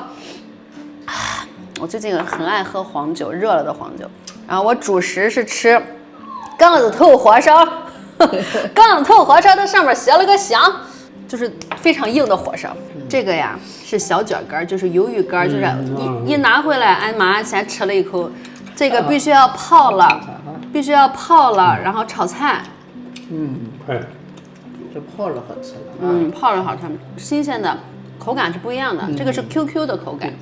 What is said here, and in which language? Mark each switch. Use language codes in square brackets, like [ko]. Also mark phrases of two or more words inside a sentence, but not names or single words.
[zh] 我最近很愛喝黃酒，熱了的黃酒。然後我主食是吃槓子頭火燒，槓子頭火燒它上面寫了個香，就是非常硬的火燒。這個呀是小卷乾，就是魷魚乾，就是一拿回來，俺媽先吃了一口。這個必須要泡了，然後炒菜。哎，這泡了好吃了。泡了好吃，新鮮的，口感是不一樣的。這個是 QQ 的口感。